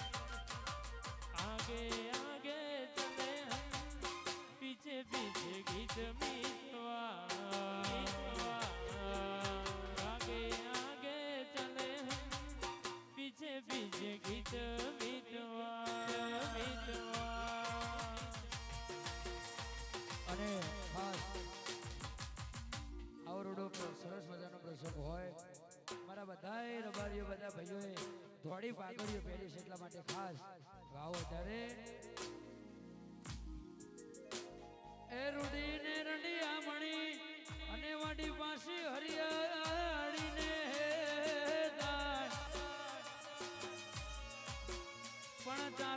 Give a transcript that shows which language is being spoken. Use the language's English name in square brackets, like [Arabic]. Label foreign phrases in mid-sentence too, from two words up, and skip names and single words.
[Bhojpuri] आगे आगे चले हम पीछे पीछे गीत मीतवा पीछे गीत मीतवा मीतवा [Gujarati] અને ખાસ આવરોડો સરસ મજાનો પ્રસંગ હોય મારા બધાય રબારીઓ બધા ભાઈઓએ ધોળી પાઘડીઓ પહેરી છે એટલા માટે ખાસ ગાઓ ત્યારે એ રૂડી ને રંડિયા મણી અને વાડી પાસી હરિયાળીને પણ